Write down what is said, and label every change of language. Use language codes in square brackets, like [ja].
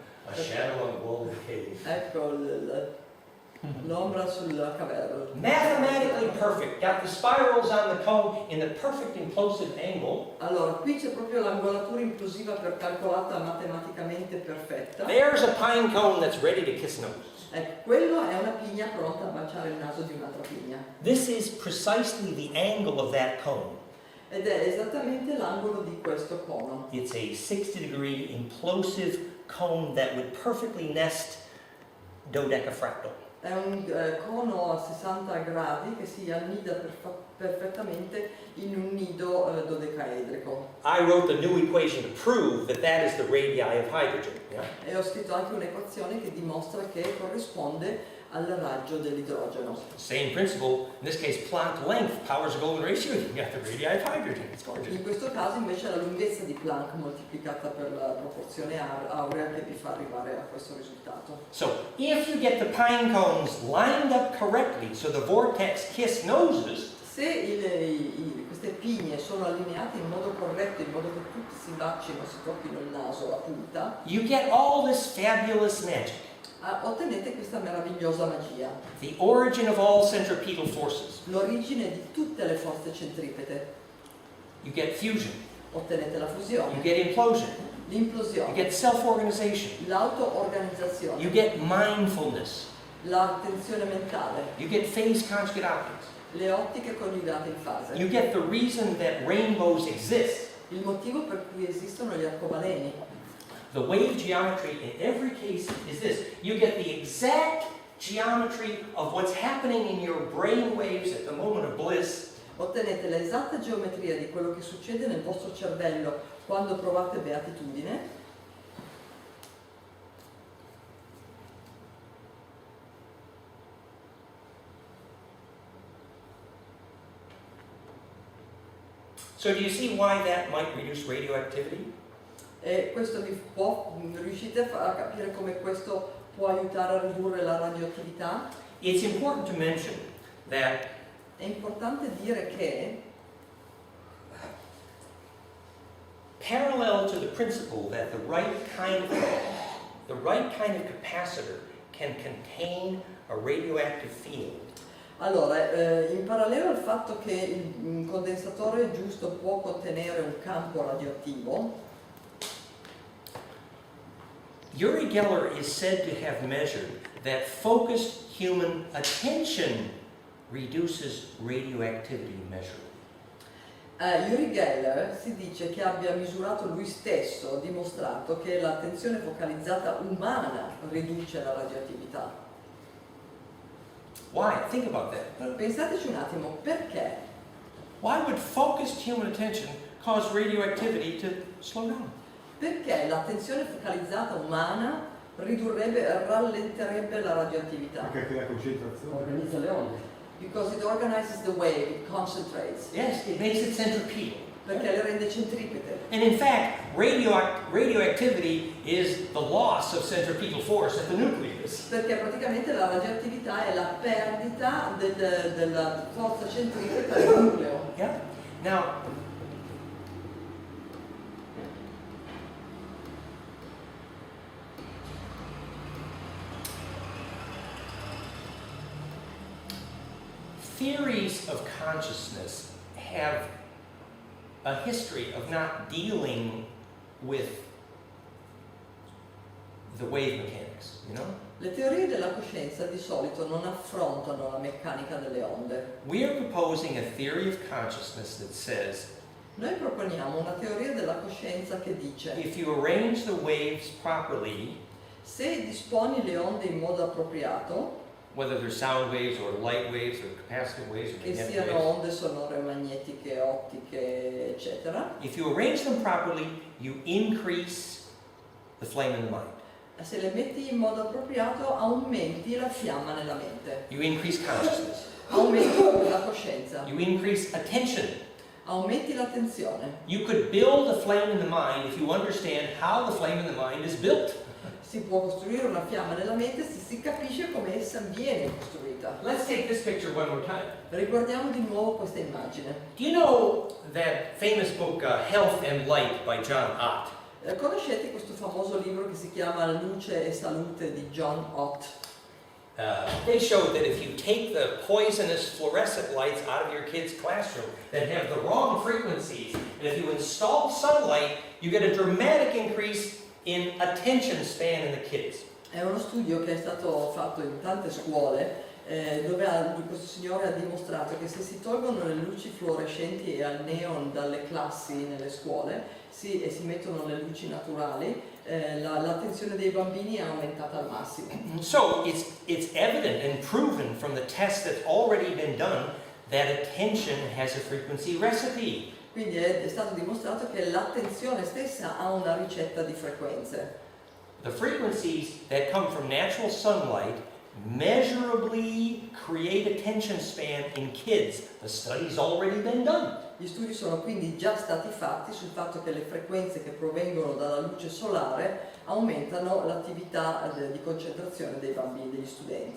[en] a shadow on the wall of the cave. [it] Ecco, L'ombra sulla caverna. [en] Mathematically perfect. Got the spirals on the cone in the perfect implosive angle. [it] Allora, qui c'è proprio l'angolatura implosiva calcolata matematicamente perfetta. [en] There's a pine cone that's ready to kiss noses. [it] Ecco, quello è una pigna pronta a baciare il naso di un'altra pigna. [en] This is precisely the angle of that cone. [it] Ed è esattamente l'angolo di questo cono. [en] It's a 60-degree implosive cone that would perfectly nest dodecafractal. [it] È un cono a 60 gradi che si annida perfettamente in un nido dodecaedrico. [en] I wrote the new equation to prove that that is the radii of hydrogen. Yeah? [it] E ho scritto anche un'equazione che dimostra che corrisponde al raggio dell'idrogeno. [en] Same principle. In this case, Planck length powers the golden ratio. You got the radii of hydrogen. It's gorgeous. [it] In questo caso invece è la lunghezza di Planck moltiplicata per la proporzione aurea che vi fa arrivare a questo risultato. [en] So, if you get the pine cones lined up correctly so the vortex kiss noses, [it] Se queste pigne sono allineate in modo corretto, in modo che tutti si bacino, si tocchino il naso, la punta, [en] you get all this fabulous magic. [it] ottenete questa meravigliosa magia. [en] The origin of all centripetal forces. [it] L'origine di tutte le forze centripete. [en] You get fusion. [it] Ottenete la [en] You [it] fusione, [en] get implosion. You [it] l'implosione, [en] get self-organization. [it] l'auto-organizzazione, [en] You get mindfulness. [it] l'attenzione mentale, [en] You get phase conjugate optics. [it] le ottiche coniugate in fase. [en] You get the reason that rainbows exist. [it] Il motivo per cui esistono gli arcobaleni. [en] The wave geometry in every case is this. You get the exact geometry of what's happening in your brain waves at the moment of bliss. [it] Ottenete l'esatta geometria di quello che succede nel vostro cervello quando provate beatitudine. [en] So do you see why that might reduce radioactivity? [it] E questo riuscite a capire come questo può aiutare a ridurre la radioattività? [en] It's important to mention that [it] È importante dire che, [en] parallel to the principle that the right kind of capacitor can contain a radioactive field, [it] allora, in parallelo al fatto che il condensatore giusto può contenere un campo radioattivo, [en] Uri Geller is said to have measured that focused human attention reduces radioactivity measurably. [it] Uri Geller si dice che abbia misurato lui stesso, dimostrato che l'attenzione focalizzata umana riduce la radioattività. [en] Why? Think about that. [it] Pensateci un attimo, perché? [en] Why would focused human attention cause radioactivity to slow down? [it] Perché l'attenzione focalizzata umana rallenterebbe la radioattività? Perché crea concentrazione. Organizza le onde. [en] Because it organizes the wave, it concentrates. Yes, it makes it centripetal. [it] Perché le rende centripete. [en] And in fact, radioactivity is the loss of centripetal force at the nucleus. [it] Perché praticamente la radioattività è la perdita della forza centripeta del nucleo. [en] Yeah. Now, theories of consciousness have a history of not dealing with the wave mechanics, you know? [it] Le teorie della coscienza di solito non affrontano la meccanica delle onde. [en] We are proposing a theory of consciousness that says [it] Noi proponiamo una teoria della coscienza che dice: [en] if you arrange the waves properly, [it] se disponi le onde in modo appropriato, [en] whether they're sound waves or light waves or capacitive waves or [it] che [en] magnetic [it] siano [en] waves, [it] onde sonore, magnetiche, ottiche, eccetera, [en] if you arrange them properly, you increase the flame in the mind. [it] se le metti in modo appropriato aumenti la fiamma nella mente, [en] You increase consciousness. [it] aumenti la coscienza, [en] You increase attention. [it] aumenti l'attenzione. [en] You could build a flame in the mind if you understand how the flame in the mind is built. [it] Si può costruire una fiamma nella mente se si capisce come essa viene costruita. [en] Let's take this picture one more time. [it] Riguardiamo di nuovo questa immagine. [en] Do you know that famous book, Health and Light by John Ott? [it] Conoscete questo famoso libro che si chiama Luce e Salute di John Ott? [en] They showed that if you take the poisonous fluorescent lights out of your kid's classroom that have the wrong frequencies, and if you install sunlight, you get a dramatic increase in attention span in the kids. [it] È uno studio che è stato fatto in tante scuole dove questo signore ha dimostrato che se si tolgono le luci fluorescenti e al neon dalle classi nelle scuole e si mettono le luci naturali, l'attenzione dei bambini è aumentata al massimo. [en] So it's evident and proven from the test that's already been done that attention has a frequency recipe. [it] Quindi è stato dimostrato che l'attenzione stessa ha una ricetta di frequenze. [en] The frequencies that come from natural sunlight measurably create attention span in kids. The study's already been done. [it] Gli studi sono quindi già stati fatti sul fatto che le frequenze che provengono dalla luce solare aumentano l'attività di concentrazione dei bambini, degli studenti.